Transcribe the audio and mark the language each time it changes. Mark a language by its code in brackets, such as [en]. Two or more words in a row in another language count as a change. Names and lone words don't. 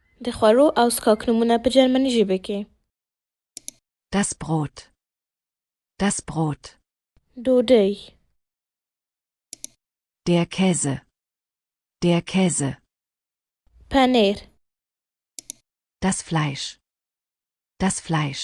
[ps] د خوړو او څښاک نومونه په جرمني ژبه کې. [de] Das Brot. Das Brot. [ps] ډوډۍ. [de] Der Käse. Der Käse. [ps] پنیر. [de] Das Fleisch. Das Fleisch.